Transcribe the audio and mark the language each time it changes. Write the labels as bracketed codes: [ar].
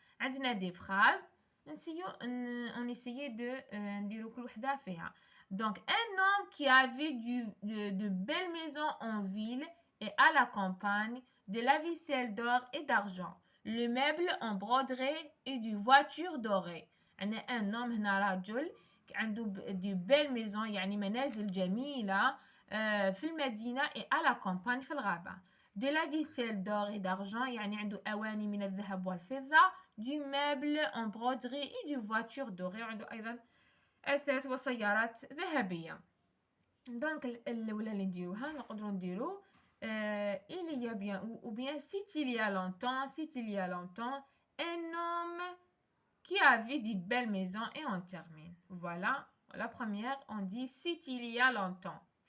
[fr] On a des phrases. On essayait de dire [ar] كل وحدة فيها. [fr] Donc, un homme qui avait de belles maisons en ville et à la campagne, de la vaisselle d'or et d'argent, le meuble en broderie et des voitures dorées. [ar] un homme هنا رجل عنده [fr] de belles maisons [ar] يعني منازل جميلة في المدينة [fr] et à la campagne [ar] في الغابة. [fr] De la vaisselle d'or et d'argent [ar] يعني عنده أواني من الذهب والفضة. [fr] Du meuble en broderie et de voitures dorées. [ar] وعنده أيضا أثاث وسيارات ذهبية. دونك الأولى اللي نديروها نقدروا نديرو [fr] il y a bien ou bien c'est il y a longtemps un homme qui avait de belles maisons et on termine. Voilà, la première on dit c'est il y a longtemps.